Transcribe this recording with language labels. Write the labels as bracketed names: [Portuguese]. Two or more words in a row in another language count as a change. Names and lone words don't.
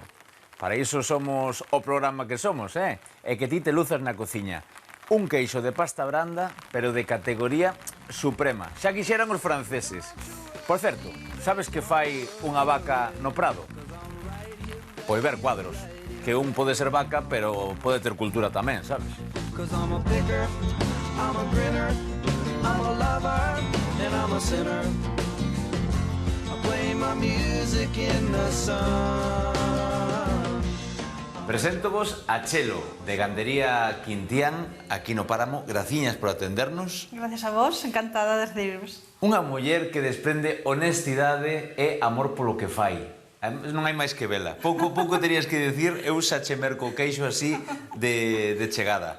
[Galician] Para iso somos o programa que somos, e que ti te luzas na cociña. Un queixo de pasta branda, pero de categoría suprema. Xa quixeran os franceses. Por certo, sabes que fai unha vaca no Prado? Pois ver cuadros. Que un pode ser vaca, pero pode ter cultura tamén, sabes? [English] I'm a picker, I'm a grinner, I'm a lover, and I'm a sinner. I play my music in the sun. [Galician] Preséntovos a Chelo, de Gandería Quintián, aquí no Páramo. Graciñas por atendernos. Gracias a vos, encantada de recibiros. Unha muller que desprende honestidade e amor polo que fai. Non hai máis que vela. Pouco terías que dicir, eu xa che merco o queixo así de chegada.